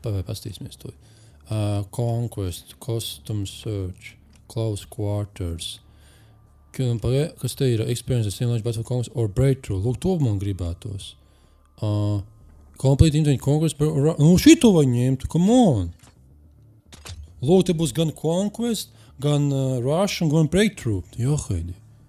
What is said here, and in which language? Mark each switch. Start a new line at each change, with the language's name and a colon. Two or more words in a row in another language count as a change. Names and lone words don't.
Latvian: Pastīsimies to.
English: Conquest, Custom Search, Close Quarters.
Latvian: Kas te ir?
English: Experience, Simulation, Battlefield Conquest or Breakthrough.
Latvian: Lūk, to man gribētos.
English: Complete Internet Conquest.
Latvian: Nu, šito vai ņemtu,
English: come on.
Latvian: Lūk, te būs gan Conquest, gan Rush un gan Breakthrough. Johaidi.